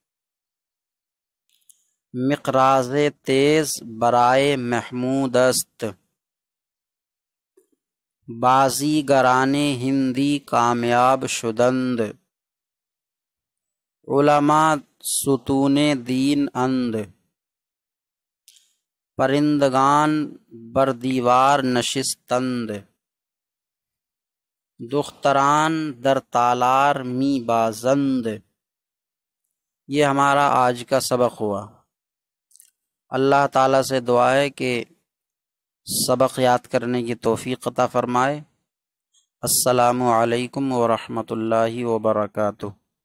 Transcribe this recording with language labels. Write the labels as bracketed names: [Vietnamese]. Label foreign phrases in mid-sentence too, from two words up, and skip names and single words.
[Persian] مقراض تیز برائے محمود است، بازیگران ہندی کامیاب شدند، علماء ستون دین اند، پرندگان بر دیوار نشستند، دختران در تالار می بازند۔ [Urdu] یہ ہمارا آج کا سبق ہوا۔ اللہ تعالیٰ سے دعا ہے کہ سبق یاد کرنے کی توفیق عطا فرمائے۔ السلام علیکم ورحمۃ اللہ وبرکاتہ۔